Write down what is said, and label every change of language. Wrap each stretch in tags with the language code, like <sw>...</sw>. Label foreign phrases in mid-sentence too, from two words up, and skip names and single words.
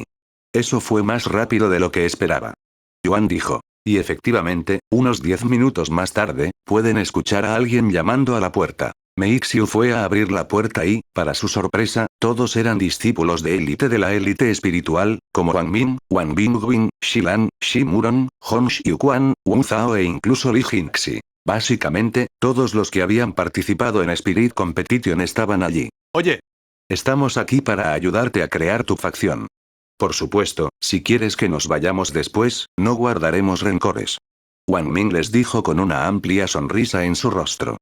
<es>Eso fue más rápido de lo que esperaba. Yuan dijo. Y efectivamente, unos 10 minutos más tarde, pueden escuchar a alguien llamando a la puerta. Meixiu fue a abrir la puerta y, para su sorpresa, todos eran discípulos de élite de la élite espiritual, como Wang Min, Wang Bingwing, Xilan, Xi Muron, Hong Xiuquan, Wu Zhao e incluso Li Jingxi. Básicamente, todos los que habían participado en Spirit Competition estaban allí. Oye. Estamos aquí para ayudarte a crear tu facción. Por supuesto, si quieres que nos vayamos después, no guardaremos rencores. Wang Ming les dijo con una amplia sonrisa en su rostro.</es>